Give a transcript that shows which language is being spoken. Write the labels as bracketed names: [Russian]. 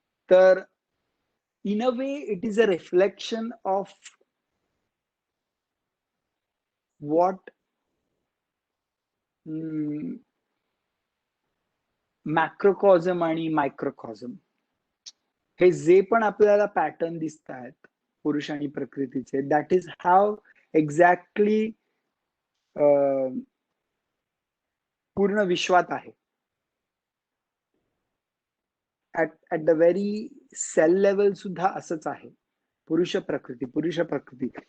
[Marathi] तर [English] in a way it is a reflection of what [Marathi] मॅक्रोकॉझम आणि मायक्रोकॉझम हे जे पण आपल्याला पॅटर्न दिसत आहेत पुरुष आणि प्रकृतीचे, [English] that is how exactly [Marathi] पूर्ण विश्वात आहे. [English] at the very cell level [Marathi] सुद्धा असंच आहे. पुरुष प्रकृती पुरुष प्रकृती.